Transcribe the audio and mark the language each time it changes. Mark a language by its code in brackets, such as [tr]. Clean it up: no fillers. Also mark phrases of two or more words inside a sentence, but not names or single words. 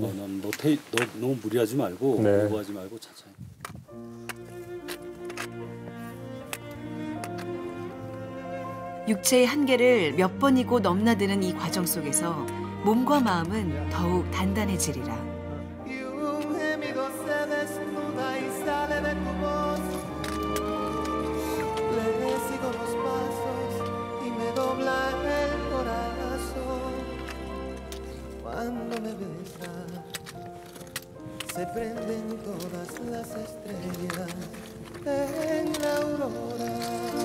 [ko] 너 너무 무리하지 말고 오버하지 말고 천천히. 육체의 한계를 몇 번이고 넘나드는 이 과정 속에서 몸과 마음은 더욱 단단해지리라. [es] Cuando me besa, se prenden todas las estrellas en la aurora.